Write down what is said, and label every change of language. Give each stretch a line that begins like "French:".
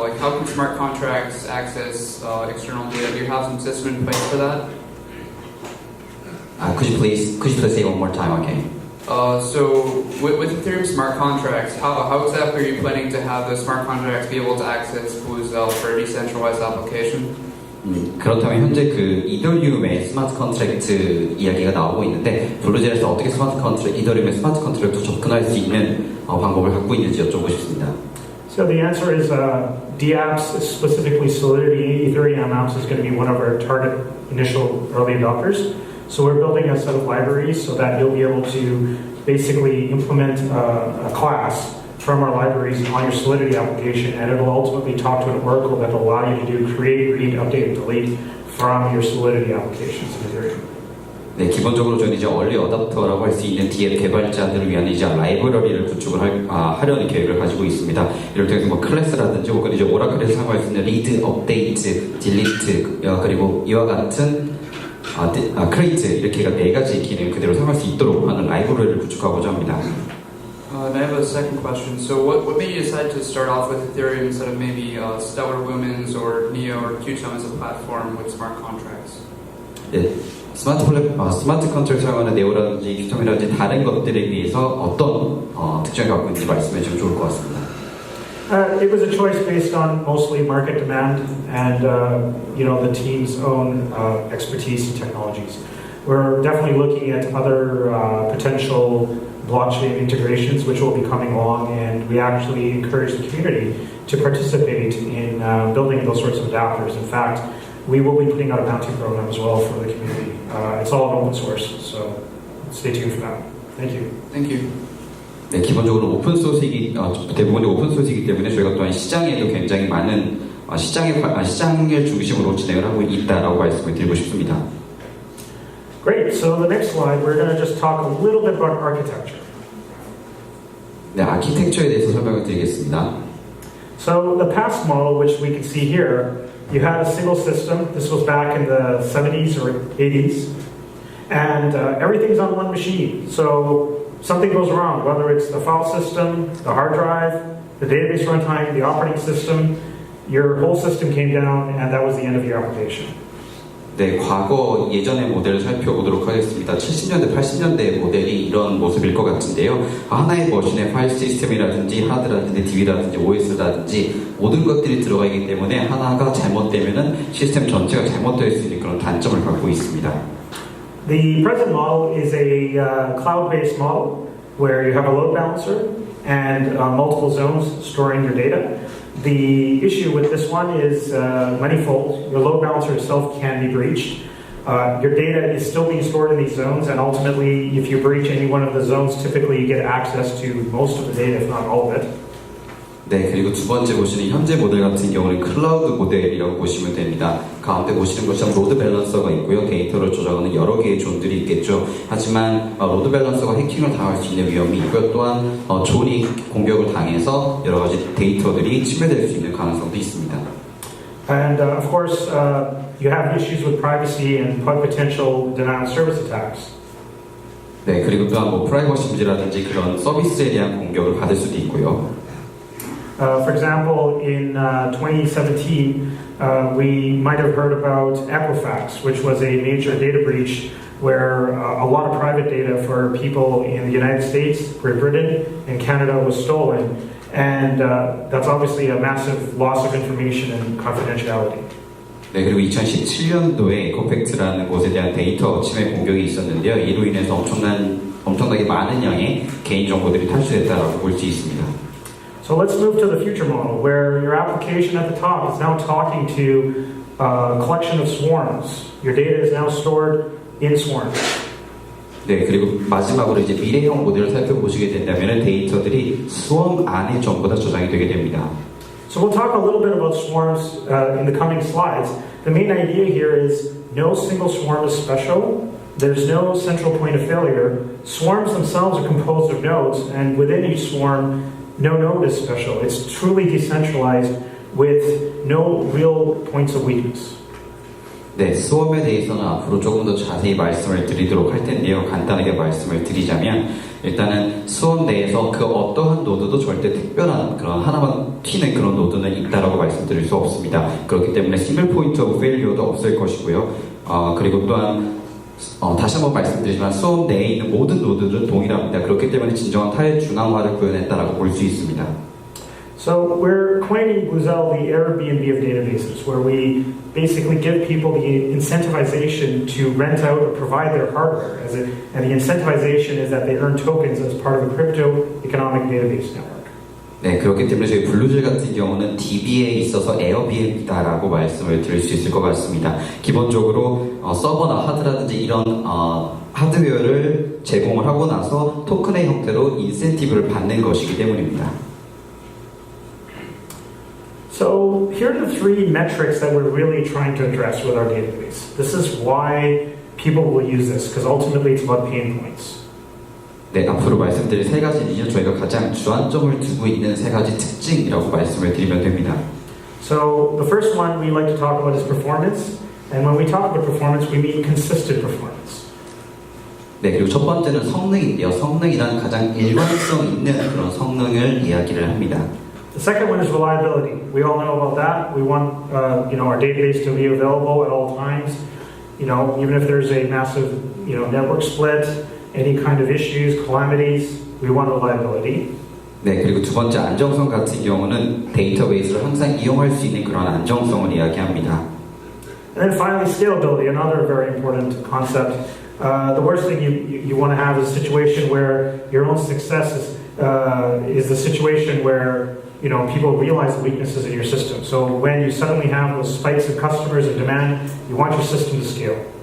English: Like, how can smart contracts access external data? Do you have some system in place for that? Could you please say one more time, okay? So with Ethereum smart contracts, how exactly are you planning to have those smart contracts be able to access Bluzelle for a decentralized application?
Korean: 그렇다면 현재 그 이더리움의 스마트 컨트랙트 이야기가 나오고 있는데 블루젤에서 어떻게 이더리움의 스마트 컨트랙트로 접근할 수 있는 방법을 갖고 있는지 여쭤보고 싶습니다.
English: So the answer is DApps, specifically Solidity Ethereum apps, is going to be one of our target initial early adopters. So we're building a set of libraries so that you'll be able to basically implement a class from our libraries on your Solidity application, and it'll ultimately talk to an Oracle that will allow you to do create, read, update, and delete from your Solidity applications in Ethereum.
Korean: 네, 기본적으로 저는 이제 얼리 어답터라고 할 수 있는 DApp 개발자들을 위한 이제 라이브러리를 구축을 하려는 계획을 가지고 있습니다. 이를 통해서 뭐 클래스라든지 혹은 이제 오라클에서 사용할 수 있는 리드, 업데이트, 딜리트 그리고 이와 같은 크레이트 이렇게가 네 가지 기능 그대로 사용할 수 있도록 하는 라이브러리를 구축하고자 합니다.
English: And I have a second question. So what made you decide to start off with Ethereum instead of maybe Stellar Lumens or Neo or Qtum as a platform with smart contracts?
Korean: 네, 스마트 컨트롤 사용하는 네오라든지 큐텀이라든지 다른 것들에 비해서 어떤 특징을 갖고 있는지 말씀해 주면 좋을 것 같습니다.
English: It was a choice based on mostly market demand and the team's own expertise and technologies. We're definitely looking at other potential blockchain integrations which will be coming along, and we actually encourage the community to participate in building those sorts of adapters. In fact, we will be putting out a bounty program as well for the community. It's all open source, so stay tuned for that. Thank you. Thank you.
Korean: 네, 기본적으로 오픈소스이기 대부분이 오픈소스이기 때문에 저희가 또한 시장에도 굉장히 많은 시장을 중심으로 진행을 하고 있다라고 말씀을 드리고 싶습니다.
English: Great. So the next slide, we're going to just talk a little bit about architecture.
Korean: 네, 아키텍처에 대해서 설명을 드리겠습니다.
English: So the past model, which we can see here, you had a single system. This was back in the 70s or 80s, and everything's on one machine. So something goes wrong, whether it's the file system, the hard drive, the database runtime, the operating system, your whole system came down, and that was the end of your application.
Korean: 네, 과거 예전의 모델을 살펴보도록 하겠습니다. 70년대, 80년대 모델이 이런 모습일 것 같은데요. 하나의 머신에 파일 시스템이라든지 하드라든지 DB라든지 OS라든지 모든 것들이 들어가 있기 때문에 하나가 잘못되면은 시스템 전체가 잘못될 수 있는 그런 단점을 갖고 있습니다.
English: The present model is a cloud-based model where you have a load balancer and multiple zones storing your data. The issue with this one is manifold. Your load balancer itself can be breached. Your data is still being stored in these zones, and ultimately, if you breach any one of the zones, typically you get access to most of the data, if not all of it.
Korean: 네, 그리고 두 번째 보시는 현재 모델 같은 경우는 클라우드 모델이라고 보시면 됩니다. 가운데 보시는 것처럼 로드 밸런서가 있고요. 데이터를 조작하는 여러 개의 존들이 있겠죠. 하지만 로드 밸런서가 해킹을 당할 수 있는 위험이 있고요. 또한 존이 공격을 당해서 여러 가지 데이터들이 침해될 수 있는 가능성도 있습니다.
English: And of course, you have issues with privacy and potential denial of service attacks.
Korean: 네, 그리고 또한 프라이버시 문제라든지 그런 서비스에 대한 공격을 받을 수도 있고요.
English: For example, in 2017, we might have heard about Equifax, which was a major data breach where a lot of private data for people in the United States, Great Britain, and Canada was stolen. And that's obviously a massive loss of information and confidentiality.
Korean: 네, 그리고 2017년도에 에코팩트라는 곳에 대한 데이터 침해 공격이 있었는데요. 이로 인해서 엄청나게 많은 양의 개인 정보들이 탈취됐다라고 볼 수 있습니다.
English: So let's move to the future model, where your application at the top is now talking to a collection of swarms. Your data is now stored in swarms.
Korean: 네, 그리고 마지막으로 이제 미래형 모델을 살펴보시게 된다면 데이터들이 수험 안에 전부 다 저장이 되게 됩니다.
English: So we'll talk a little bit about swarms in the coming slides. The main idea here is no single swarm is special. There's no central point of failure. Swarms themselves are composed of nodes, and within each swarm, no node is special. It's truly decentralized with no real points of weakness.
Korean: 네, 수험에 대해서는 앞으로 조금 더 자세히 말씀을 드리도록 할 텐데요. 간단하게 말씀을 드리자면 일단은 수험 내에서 그 어떠한 노드도 절대 특별한 그런 하나만 튀는 그런 노드는 있다라고 말씀드릴 수 없습니다. 그렇기 때문에 싱글 포인트 오브 페일리어도 없을 것이고요. 그리고 또한 다시 한번 말씀드리지만 수험 내에 있는 모든 노드들은 동일합니다. 그렇기 때문에 진정한 탈중앙화를 구현했다라고 볼 수 있습니다.
English: So we're coining Bluezell the Airbnb of databases, where we basically give people the incentivization to rent out or provide their hardware, and the incentivization is that they earn tokens as part of a crypto economic database network.
Korean: 네, 그렇기 때문에 저희 블루젤 같은 경우는 DB에 있어서 에어비앤비다라고 말씀을 드릴 수 있을 것 같습니다. 기본적으로 서버나 하드라든지 이런 하드웨어를 제공을 하고 나서 토큰의 형태로 인센티브를 받는 것이기 때문입니다.
English: So here are the three metrics that we're really trying to address with our database. This is why people will use this, because ultimately it's about pain points.
Korean: 네, 앞으로 말씀드릴 세 가지는요, 저희가 가장 주안점을 두고 있는 세 가지 특징이라고 말씀을 드리면 됩니다.
English: So the first one we like to talk about is performance, and when we talk about performance, we mean consistent performance.
Korean: 네, 그리고 첫 번째는 성능인데요. 성능이란 가장 일관성 있는 그런 성능을 이야기를 합니다.
English: The second one is reliability. We all know about that. We want our database to be available at all times. Even if there's a massive network split, any kind of issues, calamities, we want reliability.
Korean: 네, 그리고 두 번째 안정성 같은 경우는 데이터베이스를 항상 이용할 수 있는 그런 안정성을 이야기합니다.
English: And then finally, scalability, another very important concept. The worst thing you want to have is a situation where your own success is the situation where people realize the weaknesses in your system. So when you suddenly have those spikes of customers and demand, you want your system to scale.